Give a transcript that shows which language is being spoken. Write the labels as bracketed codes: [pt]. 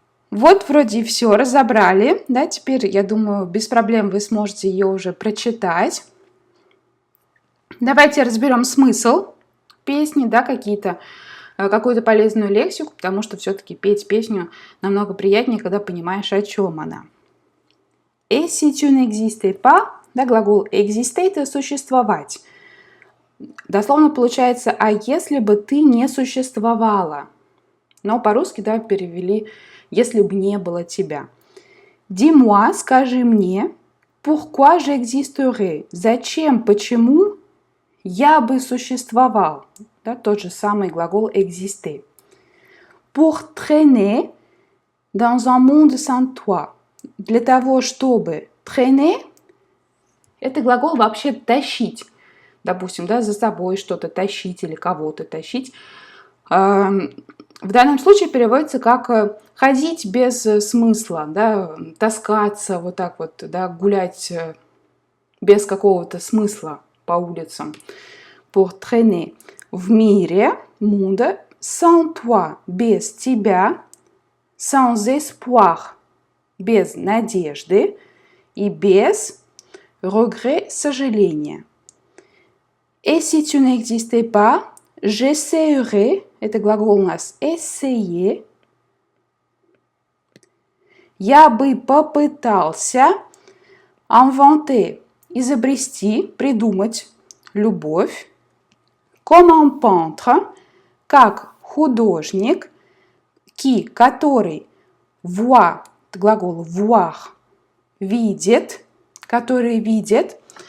[ru] Вот вроде все разобрали, да, теперь, я думаю, без проблем вы сможете ее уже прочитать. Давайте разберем смысл песни, да, какую-то полезную лексику, потому что все-таки петь песню намного приятнее, когда понимаешь, о чем она. [fr] Et si tu n'existais pas, [ru] да, глагол exister – это существовать. Дословно получается, а если бы ты не существовала? Но по-русски, да, перевели, если бы не было тебя. [fr] Dis-moi, [ru] скажи мне, [fr] pourquoi j'existerais? [ru] Зачем, почему я бы существовал? Да, тот же самый глагол exister. [fr] Pour traîner dans un monde sans toi. [ru] Для того, чтобы traîner, это глагол вообще тащить. Допустим, да, за собой что-то тащить или кого-то тащить. В данном случае переводится как ходить без смысла, да, таскаться вот так вот, да, гулять без какого-то смысла по улицам. [fr] Pour traîner. [ru] В мире, monde, [fr] sans toi, [ru] без тебя, [fr] sans espoir, [ru] без надежды и без regret, сожаления. [fr] Et si tu n'existais pas, j'essaierais, [ru] это глагол у нас [fr] essayer, [ru] Я бы попытался inventer, изобрести, придумать любовь. [fr] Comme un peintre, [ru] как художник, qui, который voit, глагол voir, видит, который видит.